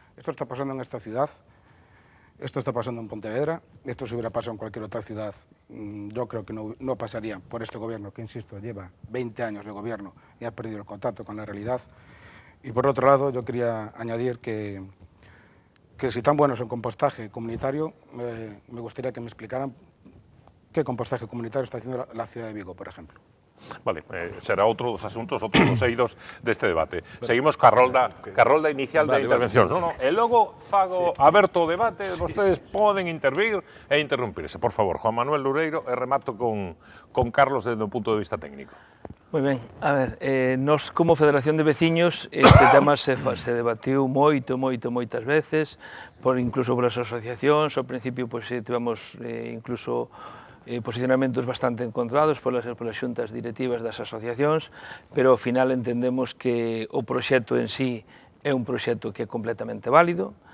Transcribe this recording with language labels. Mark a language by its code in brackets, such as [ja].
[es] Esto está pasando en esta ciudad, esto está pasando en Pontevedra, esto si hubiera pasado en cualquier otra ciudad, yo creo que no pasaría por este gobierno, que insisto, lleva 20 años de gobierno y ha perdido el contacto con la realidad. Y por otro lado, yo quería añadir que si tan bueno es el compostaje comunitario, me gustaría que me explicaran qué compostaje comunitario está haciendo la ciudad de Vigo, por ejemplo. [gl] Vale, será outro dos asuntos, outro dos eidos deste debate. Seguimos ca rolda inicial de intervencións. E logo fago aberto o debate, vostedes poden intervir e interrumpirse. Por favor, Juan Manuel Loureiro, e remato con Carlos desde o punto de vista técnico. Moi ben, a ver, nos como Federación de Veciños este tema se debatiu moitas veces, incluso por as asociacións, ao principio tivemos incluso posicionamentos bastante encontrados polas xuntas directivas das asociacións, pero ao final entendemos que o proxecto en sí é un proxecto que é completamente válido,